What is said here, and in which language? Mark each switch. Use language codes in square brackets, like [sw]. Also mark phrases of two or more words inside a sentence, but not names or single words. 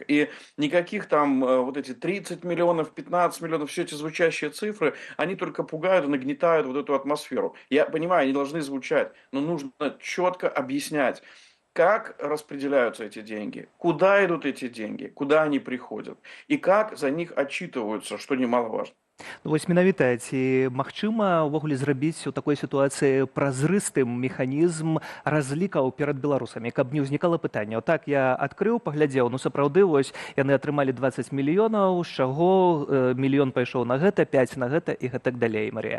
[ru] И никаких там вот эти 30 миллионов, 15 миллионов, все эти звучащие цифры, они только пугают и нагнетают вот эту атмосферу. Я понимаю, они должны звучать, но нужно четко объяснять, как распределяются эти деньги, куда идут эти деньги, куда они приходят, и как за них отчитываются, что немаловажно. [be] Ну, вось менавіта, ці магчыма ўвогуле зрабіць у такой сітуацыі празрыстым механізм разлікаў перад беларусамі, каб не ўзнікала пытання. Так, я адкрыў, паглядзеў, ну сапраўды, вось яны атрымалі 20 мільёнаў, з чаго мільён пайшоў на гэта, 5 на гэта і гэтак далей, Марія.